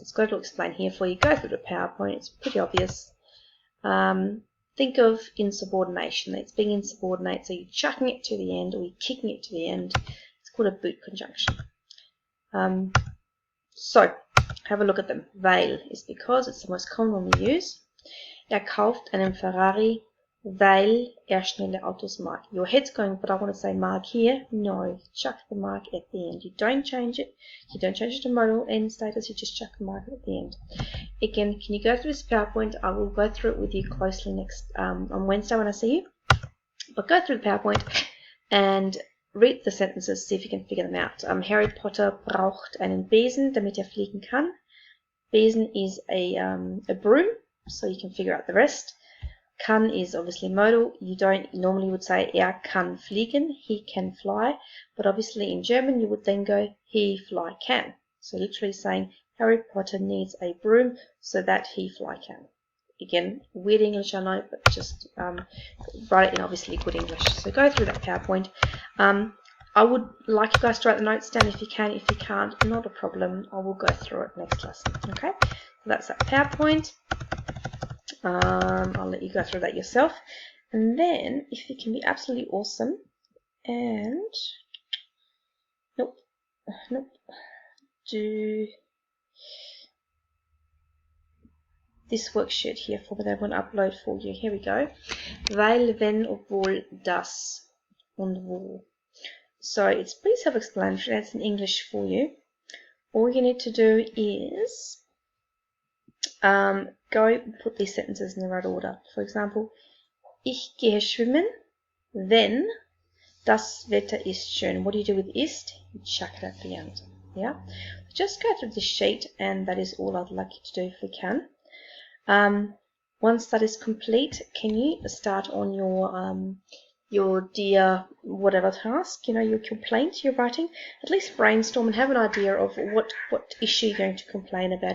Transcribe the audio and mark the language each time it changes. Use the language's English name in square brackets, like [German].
[English] It's got to explain here for you. Go through the PowerPoint. It's pretty obvious. Think of insubordination. It's being insubordinate, so you're chucking it to the end or you're kicking it to the end. It's called a boot conjunction. So have a look at them. Weil is because, it's the most common one we use. [German] Kauft einen Ferrari, weil schnelle Autos mag. [English] Your head's going, but I want to say mag here. No, chuck the mag at the end. You don't change it. You don't change it to modal end status. You just chuck the mag at the end. Again, can you go through this PowerPoint? I will go through it with you closely next on Wednesday when I see you. But go through the PowerPoint and read the sentences. See if you can figure them out. [German] Harry Potter braucht einen Besen, damit fliegen kann. [English] Besen is a broom, so you can figure out the rest. Kann is obviously modal. You normally would say [German] kann fliegen, [English] he can fly, but obviously in German you would then go he fly can. So literally saying Harry Potter needs a broom so that he fly can. Again, weird English I know, but just write it in obviously good English. So go through that PowerPoint. I would like you guys to write the notes down if you can. If you can't, not a problem. I will go through it next lesson. Okay, so that's that PowerPoint. I'll let you go through that yourself. And then, if you can be absolutely awesome, and nope, do this worksheet here for me that I'm going to upload for you. Here we go. [German] Weil, wenn, obwohl, das und wo. [English] So it's pretty self-explanatory. That's in English for you. All you need to do is go put these sentences in the right order. For example, [German] ich gehe schwimmen, wenn das Wetter ist schön. [English] What do you do with ist? You chuck it at the end. Yeah? Just go through this sheet, and that is all I'd like you to do if we can. Once that is complete, can you start on your dear whatever task, you know, your complaint you're writing? At least brainstorm and have an idea of what issue you're going to complain about.